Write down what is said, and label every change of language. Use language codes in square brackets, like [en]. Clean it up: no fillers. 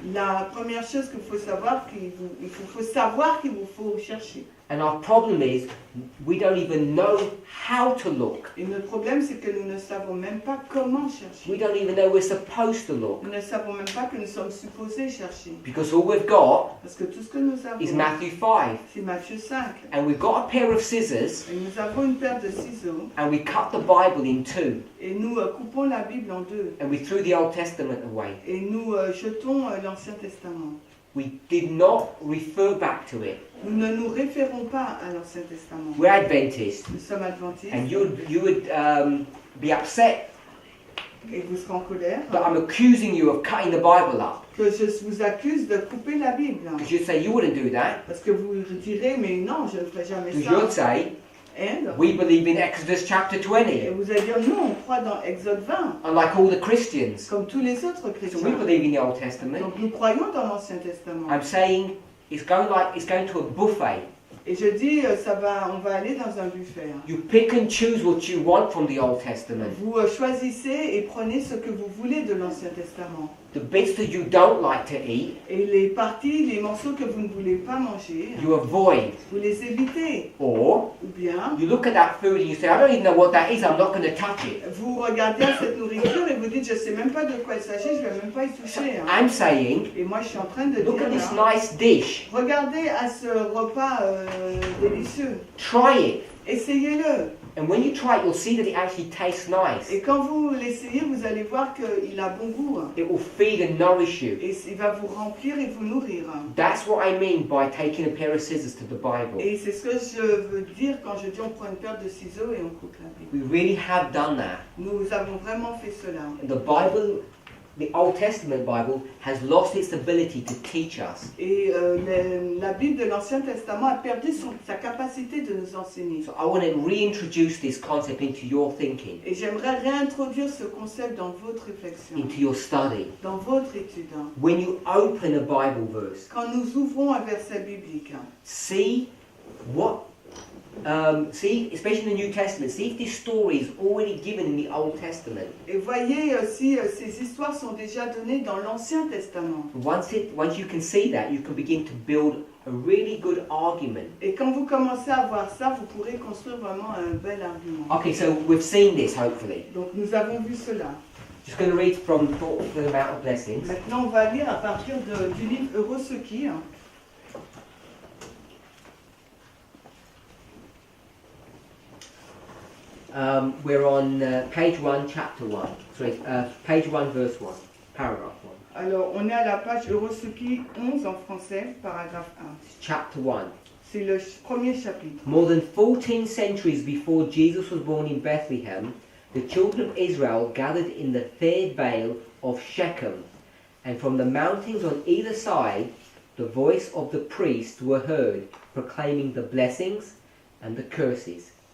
[fr] la première chose qu'il faut savoir, faut savoir qu'il vous faut chercher. [en] And our problem is we don't even know how to look. [fr] Et notre problème, c'est que nous ne savons même pas comment chercher. [en] We don't even know we're supposed to look. [fr] Nous ne savons même pas que nous sommes supposés chercher. [en] Because all we've got [fr] Parce que tout ce que nous [en] is [fr] avons, [en] Matthew 5. [fr] c'est Matthieu 5. [en] And we've got a pair of scissors [fr] Et nous avons une paire de ciseaux [en] and we cut the Bible in two. [fr] et nous coupons la Bible en deux. [en] And we threw the Old Testament away. [fr] Et nous jetons l'Ancien Testament. [en] We did not refer back to it. [fr] Nous ne nous référons pas à l'Ancien Testament. [en] We're Adventists. [fr] Nous sommes adventistes. [en] And you would be upset [fr] Et vous serez en colère [en] that I'm accusing you of cutting the Bible up. [fr] que je vous accuse de couper la Bible. [en] Because you'd say you wouldn't do that. [fr] Parce que vous direz, mais non, je ne ferai jamais [en] Because you'd [fr] ça. [en] say, And, we believe in Exodus chapter [fr] et [en] 20. [fr] vous allez dire, non, on croit dans Exode 20, [en] Unlike all the Christians. [fr] comme tous les autres [en] So we [fr] chrétiens. [en] believe in the Old Testament. [fr] Donc nous croyons dans l'Ancien Testament. [en] I'm saying it's going to a buffet. [fr] Et je dis, on va aller dans un buffet. [en] You pick and choose what you want from the Old Testament. [fr] Vous choisissez et prenez ce que vous voulez de l'Ancien Testament. [en] the bits that you don't like to eat, [fr] Et les parties, les morceaux que vous ne voulez pas manger, [en] you avoid. [fr] vous les évitez. [en] Or, [fr] Ou bien, [en] you look at that food and you say, I don't even know what that is, I'm not going to touch it. [fr] vous regardez à cette nourriture et vous dites, je ne sais même pas de quoi il s'agit, je ne vais même pas y toucher. Hein. [en] I'm saying, [fr] Et moi, je suis en train de [en] look at [fr] dire, [en] this [fr] là, [en] nice dish, [fr] regardez à ce repas délicieux. [en] try it. [fr] Essayez-le. [en] And when you try it, you'll see that it actually tastes nice. [fr] Et quand vous l'essayez, vous allez voir qu'il a bon goût. [en] It will feed and nourish you. [fr] Et il va vous remplir et vous nourrir. [en] That's what I mean by taking a pair of scissors to the Bible. [fr] Et c'est ce que je veux dire quand je dis on prend une paire de ciseaux et on coupe la Bible. [en] We really have done that. [fr] Nous avons vraiment fait cela. [en] The Bible, the Old Testament Bible, has lost its ability to teach us. [fr] Et la Bible de l'Ancien Testament a perdu sa capacité de nous enseigner. [en] So I want to reintroduce this concept into your thinking, [fr] Et j'aimerais réintroduire ce concept dans votre réflexion, [en] into your study. [fr] dans votre étude. [en] When you open a Bible verse, [fr] Quand nous ouvrons un verset biblique, [en] see what, see, especially in the New Testament, see if this story is already given in the Old Testament. [fr] et voyez si ces histoires sont déjà données dans l'Ancien Testament. [en] Once you can see that, you can begin to build a really good argument. [fr] Et quand vous commencez à voir ça, vous pourrez construire vraiment un bel argument. [en] Okay, so we've seen this, hopefully. [fr] Donc nous avons vu cela. [en] Just going to read from Thought for the Amount of Blessings. [fr] Maintenant, on va lire à partir du livre Heureux ceux qui. [en] We're on page 1, chapter 1. Sorry, page 1, verse 1, paragraph 1. [fr] Alors, on est à la page Heureux ceux qui 11 en français, paragraphe 1. [en] Chapter 1. [fr] C'est le premier chapitre. [en] More than 14 centuries before Jesus was born in Bethlehem, the children of Israel gathered in the fair vale of Shechem, and from the mountains on either side, the voice of the priests were heard, proclaiming the blessings and the curses.